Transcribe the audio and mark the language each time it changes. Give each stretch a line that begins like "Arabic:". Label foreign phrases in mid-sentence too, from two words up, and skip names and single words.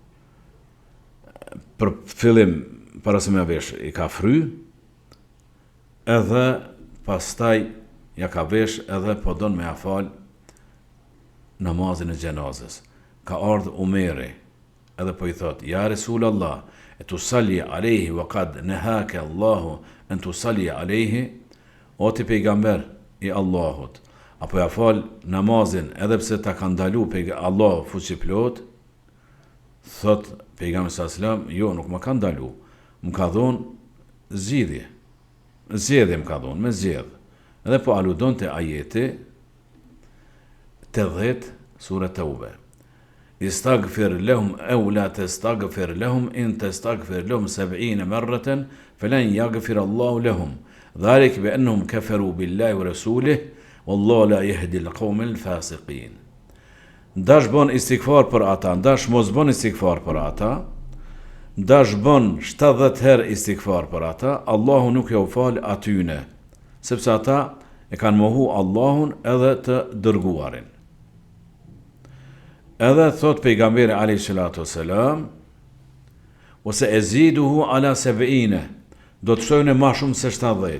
Albanian: Për fillim para se me vesh i ka fry, edhe pastaj ja ka vesh edhe po don me afal namazin e gjenazës. Ka ardhur Umeri, edhe po i thot,
Arabic: يا رسول الله أتصلي عليه وقد نهاك الله أن تصلي عليه,
Albanian: o ti pejgamber i Allahut, apo ja fal namazin edhe pse ta ka ndalu Allah fuqi plot. Thot pejgamberi
Arabic: صلى الله عليه وسلم,
Albanian: jo, nuk më ka ndalu, më ka dhon zgjidhje. Zgjedhje më ka dhon, me zgjedh. Edhe po aludon të ajeti 80 sura Taube.
Arabic: استغفر لهم أو لا تستغفر لهم إن تستغفر لهم 70 مرة فلن يغفر الله لهم ذلك بأنهم كفروا بالله ورسوله والله لا يهدي القوم الفاسقين.
Albanian: Dash bon istighfar për ata, dash mos bon istighfar për ata, dash bon 70 herë istighfar për ata, Allahu nuk ja u fal atyne, sepse ata e kanë mohu Allahun edhe të dërguarin. Edhe thot pejgamberi
Arabic: عليه الصلاة والسلام,
Albanian: ose
Arabic: سأزيده على 70,
Albanian: do të shtojnë ma shumë se 70.